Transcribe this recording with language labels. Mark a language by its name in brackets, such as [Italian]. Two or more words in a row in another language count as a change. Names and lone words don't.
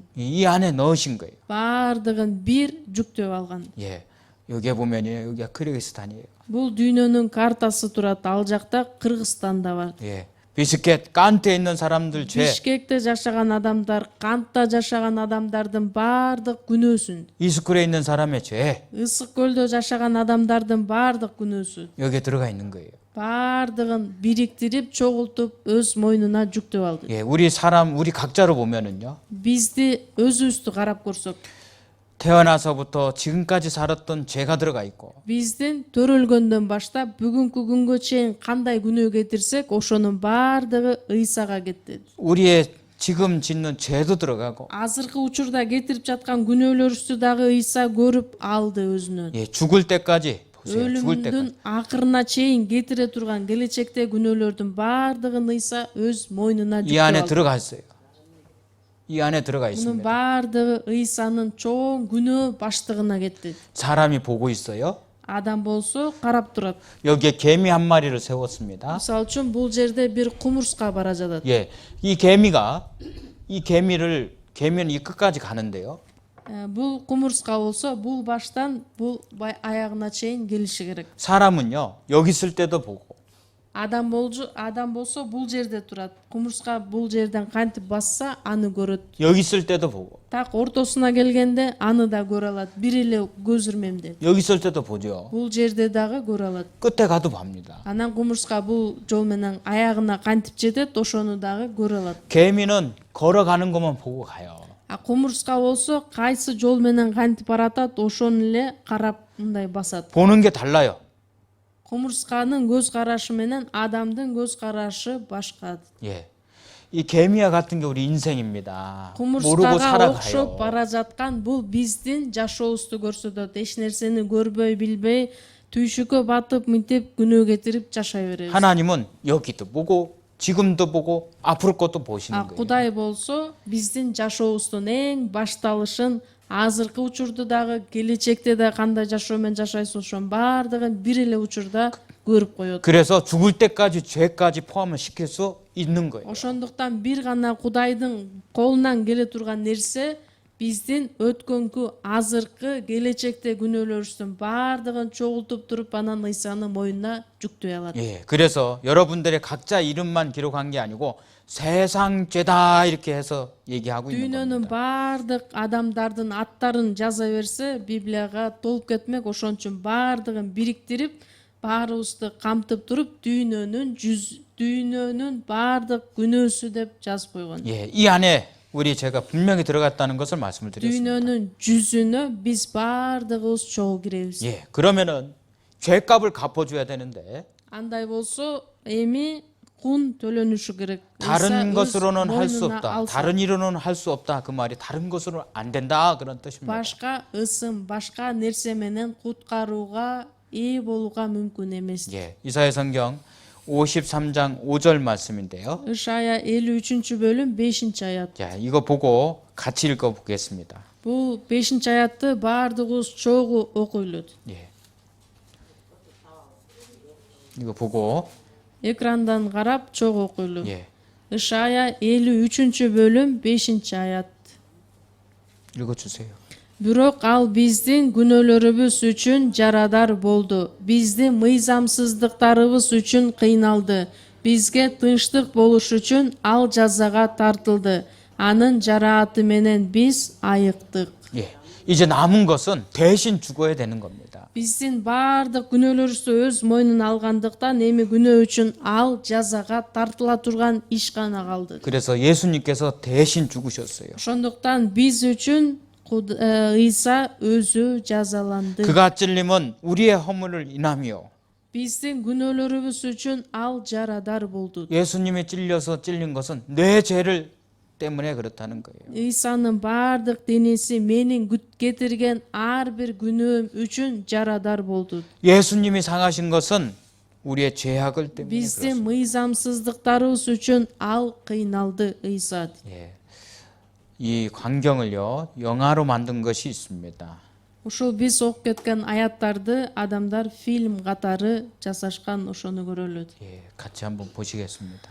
[Korean] 이 안에 넣으신 거예요. [Kyrgyz] баардыгын бир жүктөп алган. [Korean] 예, 여기에 보면요, 여기가 키르기스탄이에요. [Kyrgyz] Бул дүйнөнүн картасы турат, ал жакта Кыргызстан да бар. [Korean] 예, 비스켓, 깐트에 있는 사람들 죄, [Kyrgyz] Бишкекте жашаган адамдар, Кантта жашаган адамдардын баардык күнөөсүн, [Korean] 이스쿨에 있는 사람의 죄 [Kyrgyz] Ысык көлдө жашаган адамдардын баардык күнөөсү, [Korean] 여기에 들어가 있는 거예요. [Kyrgyz] баардыгын бириктирип, чогултуп өз мойнуна жүктөп алды. [Korean] 예, 우리 각자로 보면은요, [Kyrgyz] Бизди өзүбүздү карап көрсөк, [Korean] 태어나서부터 지금까지 살았던 죄가 들어가 있고, [Kyrgyz] биздин төрөлгөндөн баштап бүгүнкү күнгө чейин кандай күнөө кетирсек, ошонун баардыгы Ыйсага кетти. [Korean] 우리의 지금 짓는 죄도 들어가고, [Kyrgyz] Азыркы учурда кетирип жаткан күнөөлөрүбүздү дагы Ыйса көрүп алды өзүнө. [Korean] 예, 죽을 때까지 보세요. 죽을 때까지. [Kyrgyz] Өлүмдүн акырына чейин кетире турган келечекте күнөөлөрдүн баардыгын Ыйса өз мойнуна [Korean] 이 안에 [Kyrgyz] жүктөп алды. [Korean] 들어가 있어요. 이 안에 들어가 [Kyrgyz] Мунун [Korean] 있습니다. [Kyrgyz] баардыгы Ыйсанын чоң күнөө баштыгына кетти. [Korean] 사람이 보고 있어요. [Kyrgyz] Адам болсо карап турат. [Korean] 여기에 개미 한 마리를 세웠습니다. [Kyrgyz] Мисалы үчүн бул жерде бир кумурска бара жатат. [Korean] 예, 이 개미는 이 끝까지 가는데요. [Kyrgyz] бул кумурска болсо бул баштан бул аягына чейин келиши керек. [Korean] 사람은요, 여기 있을 때도 보고, [Kyrgyz] Адам болсо бул жерде турат. Кумурска бул жерден кантип басса аны көрөт. [Korean] 여기 있을 때도 보고, [Kyrgyz] Так ортосуна келгенде аны да көрө алат. Бир эле көз ирмемде. [Korean] 여기 있을 때도 보죠. [Kyrgyz] Бул жерде дагы көрө алат. [Korean] 끝에 가도 봅니다. [Kyrgyz] Анан кумурска бул жол менен аягына кантип жетет, ошону дагы көрө алат. [Korean] 개미는 걸어가는 것만 보고 가요. [Kyrgyz] Кумурска болсо кайсы жол менен кантип баратат, ошону эле карап мындай басат. [Korean] 보는 게 달라요. [Kyrgyz] Кумурсканын көз карашы менен адамдын көз карашы башка. [Korean] 예. 이 개미와 같은 게 우리 인생입니다. 모르고 [Kyrgyz] Кумурскага [Korean] 살아가요. [Kyrgyz] окшоп бара жаткан бул биздин жашообузду көрсөтөт. Эч нерсени көрбөй билбей, түйшүккө батып, мынтип күнөө кетирип жашай беребиз. [Korean] 하나님은 여기도 보고 지금도 보고 앞으로 것도 보시는 거예요. [Kyrgyz] Кудай болсо биздин жашообуздун эң башталышын, азыркы учурду дагы, келечекте да кандай жашоо менен жашайсыз, ошонун баардыгын бир эле учурда көрүп коет. [Korean] 그래서 죽을 때까지 죄까지 포함을 시킬 수 있는 거예요. [Kyrgyz] Ошондуктан бир гана Кудайдын колунан келе турган нерсе биздин өткөнкү, азыркы, келечекте күнөөлөрүбүздүн баардыгын чогултуп туруп, анан Ыйсанын мойнуна жүктөй алат. [Korean] 예, 그래서 여러분들의 각자 이름만 기록한 게 아니고 세상 죄다 이렇게 해서 얘기하고 있는 [Kyrgyz] Дүйнөнүн [Korean] 겁니다. [Kyrgyz] баардык адамдардын аттарын жаза берсе, Библияга толуп кетмек. Ошон үчүн баардыгын бириктирип, баарыбызды камтып туруп, дүйнөнүн баардык күнөөсү деп жазып койгон. [Korean] 예, 이 안에 우리 제가 분명히 들어갔다는 것을 말씀을 드렸습니다. [Kyrgyz] Дүйнөнүн жүзүнө биз баардыгыбыз чогуу киребиз. [Korean] 예, 그러면은 죄값을 갚아줘야 되는데 [Kyrgyz] Андай болсо эми кун төлөнүшү керек. [Korean] 다른 것으로는 할 수 없다. 다른 일로는 할 수 없다. 그 말이 다른 것으로는 안 된다 그런 뜻입니다. [Kyrgyz] башка ысым, башка нерсе менен куткарууга ээ болууга мүмкүн эмес. [Korean] 예, 이사야 성경 53장 5절 말씀인데요. [Kyrgyz] Ишая 53-бөлүм 5-аят. [Korean] 자, 이거 보고 같이 읽어 보겠습니다. [Kyrgyz] Бул 5-аятты баардыгыбыз чогуу окуйлут. [Korean] 예. 이거 보고 [Kyrgyz] Экрандан карап чогуу окуйлу. [Korean] 예. [Kyrgyz] Ишая 53-бөлүм 5-аят. [Korean] 읽어 주세요. [Kyrgyz] Бирок ал биздин күнөөлөрүбүз үчүн жарадар болду. Биздин мыйзамсыздыктарыбыз үчүн кыйналды. Бизге тынчтык болуш үчүн ал жазага тартылды. Анын жарааты менен биз айыктык. [Korean] 예. 이제 남은 것은 대신 죽어야 되는 겁니다. [Kyrgyz] Биздин баардык күнөөлөрүбүздү өз мойнуна алгандыктан эми күнөө үчүн ал жазага тартыла турган иш гана калды. [Korean] 그래서 예수님께서 대신 죽으셨어요. [Kyrgyz] Ошондуктан биз үчүн Ыйса өзү жазаланды. [Korean] 그가 찔림은 우리의 허물을 인하며 [Kyrgyz] Биздин күнөөлөрүбүз үчүн ал жарадар болду. [Korean] 예수님이 찔려서 찔린 것은 내 죄를 때문에 그렇다는 거예요. [Kyrgyz] Ыйсанын баардык денеси менин кетирген ар бир күнөөм үчүн жарадар болду. [Korean] 예수님이 상하신 것은 우리의 죄악을 때문에 [Kyrgyz] Биздин [Korean] 그렇습니다. [Kyrgyz] мыйзамсыздыктарыбыз үчүн ал кыйналды Ыйса. [Korean] 예. 이 광경을요 영화로 만든 것이 있습니다. [Kyrgyz] Ушул биз окуп кеткен аяттарды адамдар фильм катары жасашкан, ошону көрөлүт. [Korean] 예, 같이 한번 보시겠습니다.